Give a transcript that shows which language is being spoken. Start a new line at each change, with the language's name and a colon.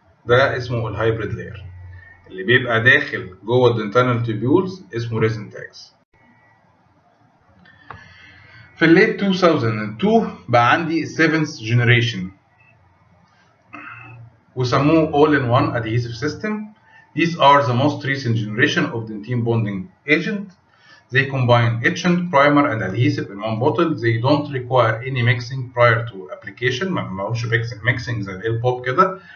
Arabic: ده اسمه الهايبريد لاير. اللي بيبقى داخل جوه الدنتينال تيبيولز اسمه ريزن تاجز. في الليت 2002 بقى عندي 7th جنريشن وسموه
English: all in one adhesive system. These are the most recent generation of dentin bonding agent. They combine etchant, primer and adhesive in one bottle. They don't require any mixing prior to application.
Arabic: ما لهمش mixing زي البوب كده.